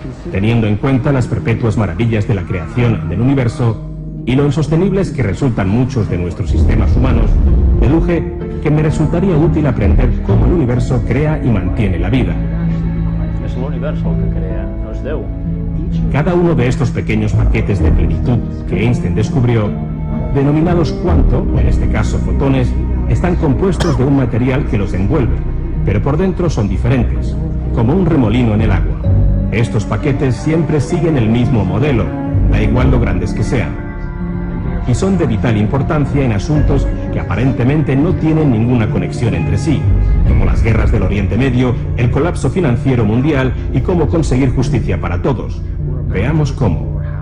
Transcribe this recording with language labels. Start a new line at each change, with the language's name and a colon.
Spanish: Teniendo en cuenta las perpetuas maravillas de la creación del universo, y lo insostenibles que resultan muchos de nuestros sistemas humanos, deduje que me resultaría útil aprender cómo el universo crea y mantiene la vida.
Catalan: És l'univers el que crea, no és Déu.
Spanish: Cada uno de estos pequeños paquetes de plenitud que Einstein descubrió, denominados cuanto, o en este caso fotones, están compuestos de un material que los envuelve, pero por dentro son diferentes, como un remolino en el agua. Estos paquetes siempre siguen el mismo modelo, da igual lo grandes que sean, y son de vital importancia en asuntos que aparentemente no tienen ninguna conexión entre sí, como las guerras del Oriente Medio, el colapso financiero mundial y cómo conseguir justicia para todos. Veamos cómo.